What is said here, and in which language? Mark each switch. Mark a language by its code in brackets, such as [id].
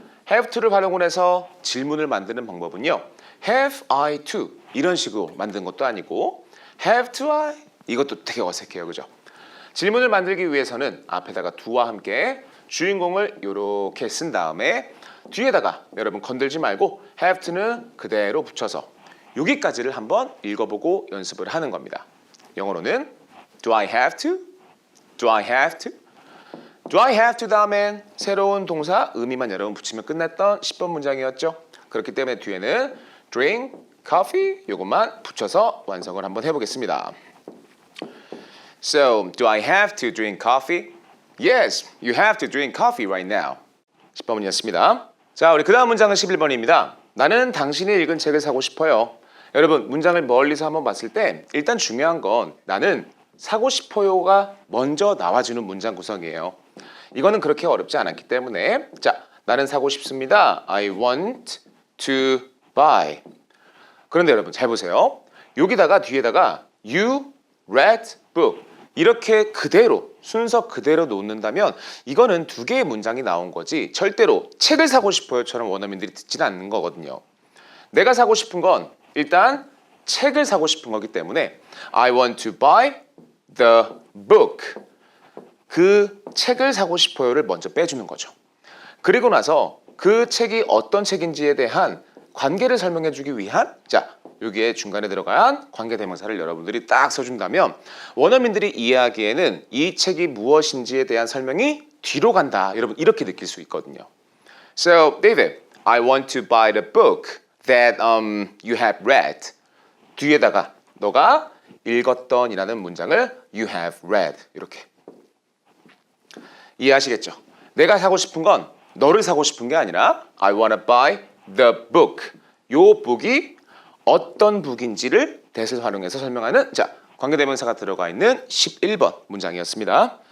[ko] have to를 활용을 해서 질문을 만드는 방법은요. [en] have I to [ko] 이런 식으로 만든 것도 아니고 [en] have to I [ko] 이것도 되게 어색해요, 그죠? 질문을 만들기 위해서는 앞에다가 do와 함께 주인공을 이렇게 쓴 다음에 뒤에다가 여러분 건들지 말고 have to는 그대로 붙여서 여기까지를 한번 읽어보고 연습을 하는 겁니다. [en] 영어로는 do I have to? do I have to? do I have to [ko] 다음엔 새로운 동사 의미만 여러분 붙이면 끝났던 10번 문장이었죠. 그렇기 때문에 뒤에는 drink, coffee 이것만 붙여서 완성을 한번 해보겠습니다. [en] So, do I have to drink coffee? Yes, you have to drink coffee right now. [ko] 10번이었습니다. 자, 우리 그 다음 문장은 11번입니다. 나는 당신이 읽은 책을 사고 싶어요. 여러분, 문장을 멀리서 한번 봤을 때 일단 중요한 건 나는 사고 싶어요가 먼저 나와주는 문장 구성이에요. 이거는 그렇게 어렵지 않았기 때문에 자, 나는 사고 싶습니다. [en] I want to buy. [ko] 그런데 여러분 잘 보세요. 여기다가 뒤에다가 [en] you read book. [ko] 이렇게 그대로 순서 그대로 놓는다면 이거는 두 개의 문장이 나온 거지 절대로 책을 사고 싶어요처럼 원어민들이 듣지는 않는 거거든요. 내가 사고 싶은 건 일단 책을 사고 싶은 거기 때문에 [en] I want to buy the book. [ko] 그 책을 사고 싶어요를 먼저 빼주는 거죠. 그리고 나서 그 책이 어떤 책인지에 대한 관계를 설명해 주기 위한 여기에 중간에 들어간 관계대명사를 여러분들이 딱 써준다면 원어민들이 이해하기에는 이 책이 무엇인지에 대한 설명이 뒤로 간다. 여러분 이렇게 느낄 수 있거든요. [en] So, David, I want to buy the book that you have read. [ko] 뒤에다가 너가 읽었던 이라는 문장을 [en] you have read [ko] 이렇게 이해하시겠죠? 내가 사고 싶은 건 너를 사고 싶은 게 아니라 [en] I want to buy the book. [ko] 요 book이 어떤 book인지를 that을 활용해서 설명하는 관계대명사가 들어가 있는 11번 문장이었습니다.